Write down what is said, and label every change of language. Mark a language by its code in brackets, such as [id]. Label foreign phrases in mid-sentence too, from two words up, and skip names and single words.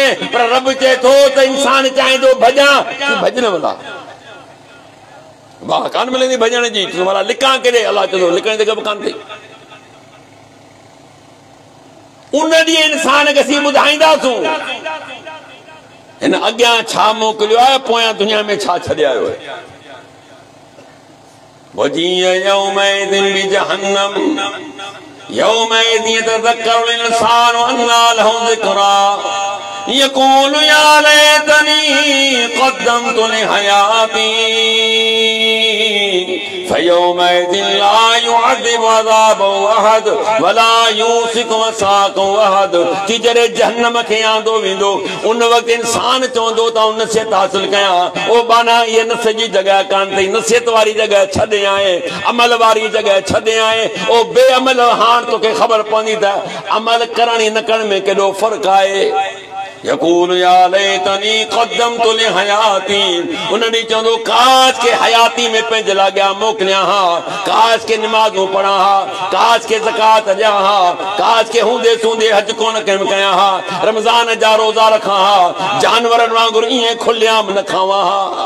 [sd] पर रब चए थो त इंसान चाहींदो भॼां, भॼ न भला वाह कान मिलंदी भॼण जी, भला लिकां केॾे? अलाह चवंदो लिकण जी जॻह बि कान अथई। उन ॾींहुं इंसान खे असीं ॿुधाईंदासूं हिन अॻियां छा मोकिलियो आहे, पोयां दुनिया में छा छॾे आयो आहे। [ar] وجيء يومئذ بجهنم يومئذ يتذكر الإنسان وأنى له الذكرى يقول يا ليتني قدمت لحياتي فيومئذ لا يعذب عذابه أحد ولا يوثق وثاقه أحد [sd] कि जरे जहन्नम खे आंदो वेंदो उन वक्त इंसान चवंदो त नसीहत हासिल कयां ओ बाना ये नसीहत जी जगह कान थई नसीहत वारी जगह छॾे आए अमल वारी जगह छॾे आए ओ बेअमल हाण तोखे ख़बर पवंदी त अमल करण न करण में केॾो फ़र्क़ु आहे [ar] يقول يا ليتني قدمت لحياتي [sd] उन ॾींहुं चवंदो काश के हयाती में पंहिंजे लाइ अॻियां मोकिलियां हा काश के निमाज़ूं पढ़ां हा काश के ज़कात ॾियां हा काश के हूंदे सूंदे हज कोन कयां हा रमज़ान जा रोज़ा रखां हा जानवरनि वांगुरु ईअं खुलियाम न खावां हा